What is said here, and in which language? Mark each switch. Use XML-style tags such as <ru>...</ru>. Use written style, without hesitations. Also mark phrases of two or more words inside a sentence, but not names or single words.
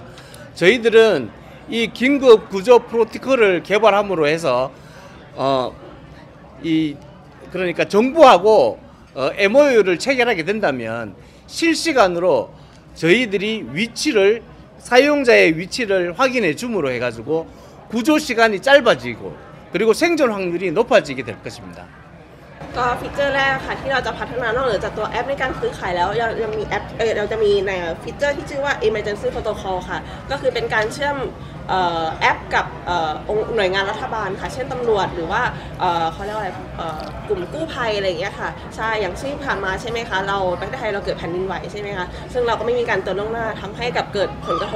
<ko>저희들은 이 긴급 구조 프로토콜을 개발함으로 해서 그러니까 정부하고 MOU를 체결하게 된다면 실시간으로 저희들이 사용자의 위치를 확인해 줌으로 해가지고 구조 시간이 짧아지고 그리고 생존 확률이 높아지게 될 것입니다.</ko> <th>ก็ฟีเจอร์แรกค่ะที่เราจะพัฒนานอกเหนือจากตัวแอปในการซื้อขายแล้วยังมีแอปเราจะมีในฟีเจอร์ที่ชื่อว่า Emergency Protocol ค่ะก็คือเป็นการเชื่อมแอปกับหน่วยงานรัฐบาลค่ะเช่นตำรวจห รือว่าเขาเรียกว่าอะไรกลุ่มกู้ภัยอะไรอย่างเงี้ยค่ะใช่อย่างที่ผ่านมาใช่ไหมคะประเทศไทยเราเกิดแผ่นดินไหวใช่ไหมคะซึ่งเราก็ไม่มีการเตือนล่วงหน้าทำให้กับเกิดผลกระทบ</th>